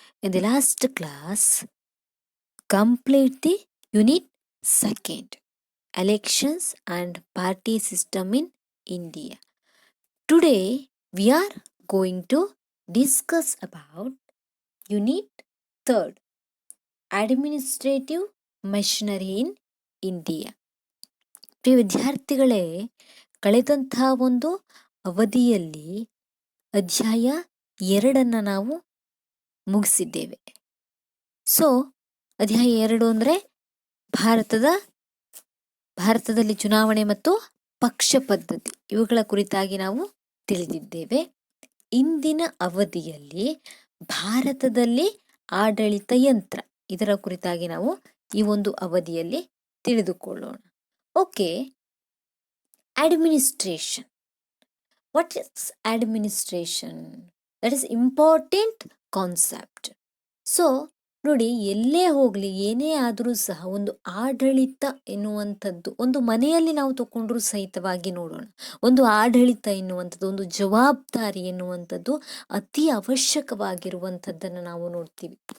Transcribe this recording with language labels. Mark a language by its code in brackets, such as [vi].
[en] In the last class, complete the unit second, elections and party system in India. Today, we are going to discuss about unit third, administrative machinery in India. [kn] ಪ್ರಿಯ ವಿದ್ಯಾರ್ಥಿಗಳೇ, ಕಳೆದಂತಹ ಒಂದು ಅವಧಿಯಲ್ಲಿ ಅಧ್ಯಾಯ 2 ನಾವು ಮುಗಿಸಿದ್ದೇವೆ. So ಅಧ್ಯಾಯ 2 ಅಂದರೆ ಭಾರತದಲ್ಲಿ ಚುನಾವಣೆ ಮತ್ತು ಪಕ್ಷ ಪದ್ಧತಿ ಇವುಗಳ ಕುರಿತಾಗಿ ನಾವು ತಿಳಿದಿದ್ದೇವೆ. ಇಂದಿನ ಅವಧಿಯಲ್ಲಿ ಭಾರತದಲ್ಲಿ ಆಡಳಿತ ಯಂತ್ರ ಇದರ ಕುರಿತಾಗಿ ನಾವು ಈ ಒಂದು ಅವಧಿಯಲ್ಲಿ ತಿಳಿದುಕೊಳ್ಳೋಣ. [en] Okay, administration. What is administration? That is important concept. [kn] So ನೋಡಿ, ಎಲ್ಲೇ ಹೋಗಲಿ ಏನೇ ಆದರೂ ಸಹ ಒಂದು ಆಡಳಿತ ಎನ್ನುವಂಥದ್ದು ಒಂದು ಮನೆಯಲ್ಲಿ ನಾವು ತಗೊಂಡ್ರೂ ಸಹಿತವಾಗಿ ನೋಡೋಣ, ಒಂದು ಆಡಳಿತ ಎನ್ನುವಂಥದ್ದು ಒಂದು ಜವಾಬ್ದಾರಿ ಎನ್ನುವಂಥದ್ದು ಅತಿ ಅವಶ್ಯಕವಾಗಿರುವಂಥದ್ದನ್ನು ನಾವು ನೋಡ್ತೀವಿ.